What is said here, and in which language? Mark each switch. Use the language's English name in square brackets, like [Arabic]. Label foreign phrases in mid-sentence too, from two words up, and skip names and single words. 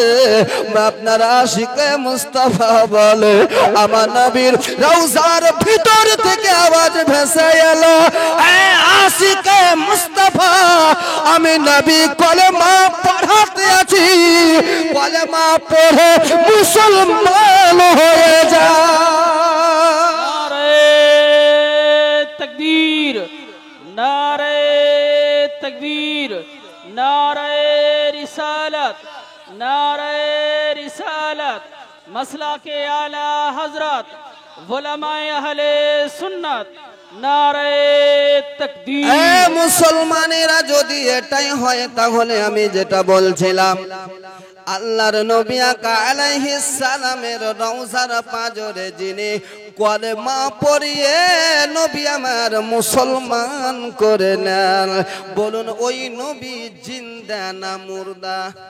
[Bangla] আপনার আশিকে মুস্তাফা বলে আমার নবীর রওজার ভিতর থেকে আওয়াজ ভেসে এলো, এ আশিকে মুস্তাফা, আমি নবী কলেমা পড়াতে আছি, কলেমা পড়ে মুসলমান হয়ে যা। [Urdu] نعرہ تکبیر، نعرہ تکبیر، نعرہ رسالت، نعرہ رسالت، مسلک اعلیٰ حضرت علمائے اہل سنت، نعرہ تکبیر. [Bangla] মুসলমানেরা, যদি এটাই হয় তাহলে আমি যেটা বলছিলাম, আল্লাহর নবী আলাইহিস সালামের রওজার পাঁজরে যিনি কলেমা পড়িয়ে নবী আমার মুসলমান করে নেন, বলুন ওই নবী জিন্দা না মুর্দা?